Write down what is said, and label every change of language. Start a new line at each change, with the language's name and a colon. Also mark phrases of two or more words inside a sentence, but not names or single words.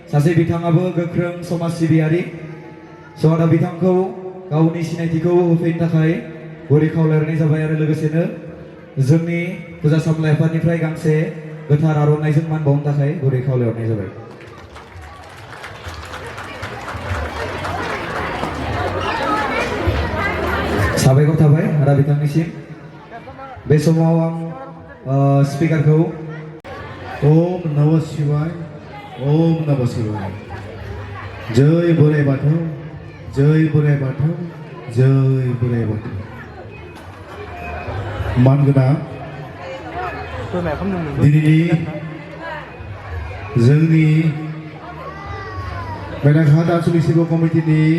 Bodo: सासे बिथाङाबो गोख्रों समाज सिबियारि स' दा बिथांखौ गावनि सिनायथिखौ होफैनो थाखाय गुरै खावलायहरनाय जाबाय आरो लोगोसेनो जोंनि फुजा सामलाय आफादनिफ्राय गांसे गोथार आर'नाइजों मान बावनो थाखाय गुरै खावलायहरनाय जाबाय। साबायखर थाबाय आदा बिथांनिसिम। बे समाव आं स्पिकारखौ
Sanskrit: ओम नमः शिवाय, ओम नमः शिवाय।
Bodo: जय बोराइ बाथौ, जय बोराइ बाथौ, जय बोराइ बाथौ। मानगोनां दिनैनि जोंनि मेनाघाट आनसलिक शिब कमिटिनि